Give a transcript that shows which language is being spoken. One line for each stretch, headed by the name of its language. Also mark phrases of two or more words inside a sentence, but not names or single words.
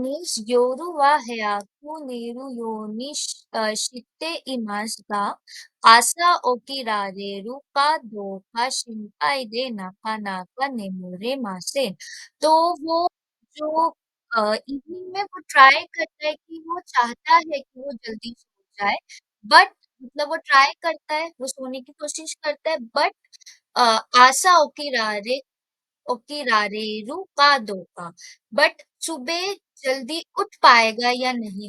Japanese: is 夜 は 早く 寝る ように して います が 朝 起きられる か どうか 心配 で なかなか 眠れません.
Hindi: तो वो जो इवनिंग में वो ट्राई करता है कि वो चाहता है कि वो जल्दी सो जाए, बट मतलब वो ट्राई करता है, वो सोने की कोशिश करता है, बट
Japanese: 朝 起きられ 起きられる か どう か,
Hindi: बट सुबह जल्दी उठ पाएगा या नहीं।